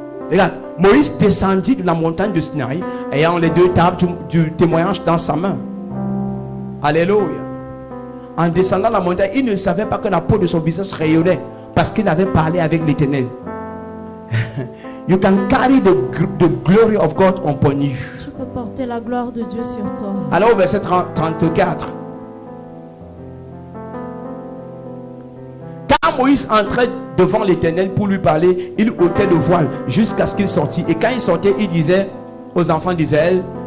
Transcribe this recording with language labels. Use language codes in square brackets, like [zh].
[fr] Regarde, Moïse descendit de la montagne de Sinaï, ayant les 2 tables du témoignage dans sa main. Alléluia. En descendant la montagne, il ne savait pas que la peau de son visage rayonnait parce qu'il avait parlé avec l'Éternel. [en] You can carry the glory of God upon you. [fr] Tu peux porter la gloire de Dieu sur toi. Alors au verset 34. Quand Moïse entrait devant l'Éternel pour lui parler, il ôtait le voile jusqu'à ce qu'il sortît. Et quand il sortait, il disait aux enfants d'Israël,